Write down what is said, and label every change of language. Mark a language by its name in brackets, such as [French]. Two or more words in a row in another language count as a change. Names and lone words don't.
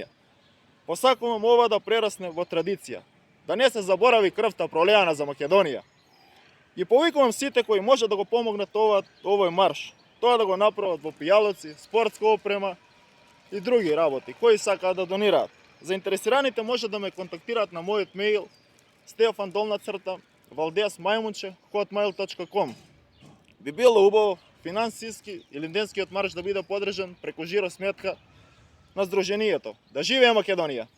[Macedonian] Посакувам ова да прерасне во традиција, да не се заборави крвта пролеана за Македонија. И повикувам сите кои може да го помогнат овој марш, тоа да го направат во пијалоци, спортска опрема и други работи, кои сакаат да донираат. Заинтересираните може да ме контактираат на мојот мејл stefan_valdesmajmunche@hotmail.com. Би било убаво финансиски Илинденскиот марш да биде подржан преку жиро сметка на Сдруженијето. Да живее Македонија!